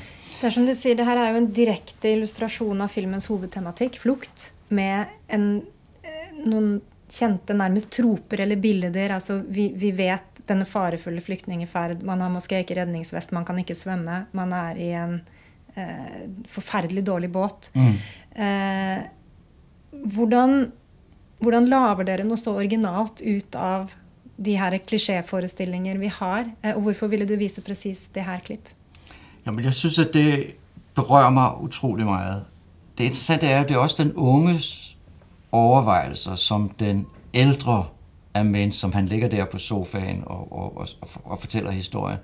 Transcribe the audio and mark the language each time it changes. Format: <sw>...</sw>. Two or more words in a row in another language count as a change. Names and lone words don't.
<no>Det er som du sier, det her er jo en direkte illustrasjon av filmens hovedtematikk, flukt, med noen kjente nærmest troper eller bilder. Altså, vi vet denne farefulle flyktningeferd. Man har måske ikke redningsvest, man kan ikke svømme. Man er i en forferdelig dårlig båt. Hvordan laver dere noe så originalt ut av de her klisjéforestillinger vi har? Og hvorfor ville du vise præcis det her klipp?</no> <da>Jamen, jeg synes, at det berører mig utrolig meget. Det interessante er, at det er også den unges overvejelser, som den ældre er mens, som han ligger der på sofaen og fortæller historien.</da>